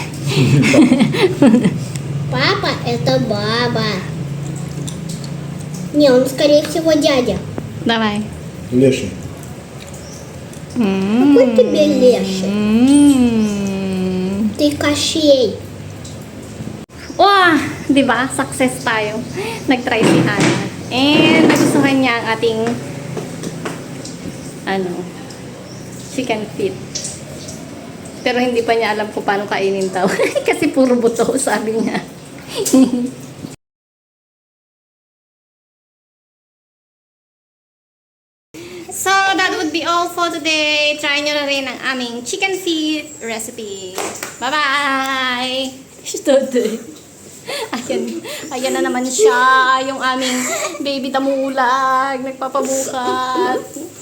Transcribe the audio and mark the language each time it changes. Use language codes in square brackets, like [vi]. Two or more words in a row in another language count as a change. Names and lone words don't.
[ru] Папа – это баба. Не, он, скорее всего, дядя. Давай. Леший. Какой тебе леший? Mm. Ты Кощей. О, [tl] di ba? Success tayo. Nag-try si Hannah. And nagustuhan niya ang ating [en] chicken feet. [tl] Pero hindi pa niya alam kung paano kainin daw. Kasi puro buto, sabi niya. [en] So, that would be all for today. [tl] Try nyo na rin ang aming [en] chicken feet recipe. Bye-bye! Study. [tl] Ayan na naman siya, yung aming baby tamulag, nagpapabukat.